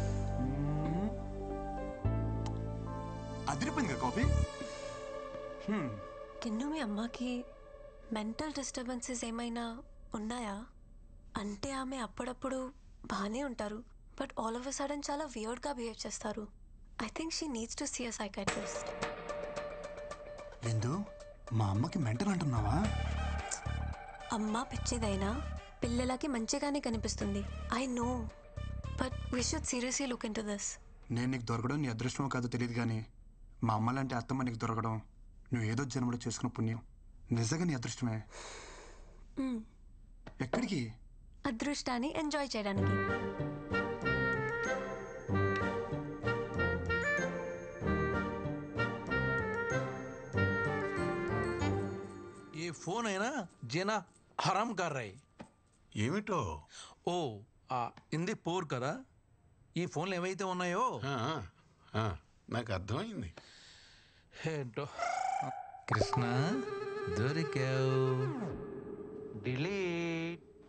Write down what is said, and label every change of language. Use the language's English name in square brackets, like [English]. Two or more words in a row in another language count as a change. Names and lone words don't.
[Telugu] అదిరిపోయింది కదా కాఫీ. కిన్ను, మీ అమ్మకి [English] mental disturbances [Telugu] ఏమైనా ఉన్నాయా? అంటే ఆమె అప్పుడప్పుడు బాగానే ఉంటారు, [English] but all of a sudden [Telugu] చాలా [English] weirdga behave [Telugu] చేస్తారు. [English] I think she needs to see a psychiatrist. [Telugu] బిందు, మా అమ్మకి మెంటల్ అంటున్నావా? అమ్మ పిచ్చిదైనా పిల్లలకి మంచిగానే కనిపిస్తుంది. [English] I know, but we should seriously look into this. [Telugu] నేను నీకు దొరకడం నీ అదృష్టమో కాదో తెలియదు, కానీ మా అమ్మ లాంటి అత్తమ్మ నీకు దొరకడం నువ్వు ఏదో జన్మలో చేసుకున్న పుణ్యం. నిజంగా నీ అదృష్టమే. ఎక్కడికి? అదృష్టాన్ని ఎంజాయ్ చేయడానికి. [Hindi] ये फोन है ना जीना हराम कर रहे. [Telugu] ఏమిటో? ఓ ఇంది పోర్ కదా. ఈ ఫోన్లు ఏవైతే ఉన్నాయో నాకు అర్థమైంది. ఏంటో కృష్ణ దొరికావు. డిలీట్.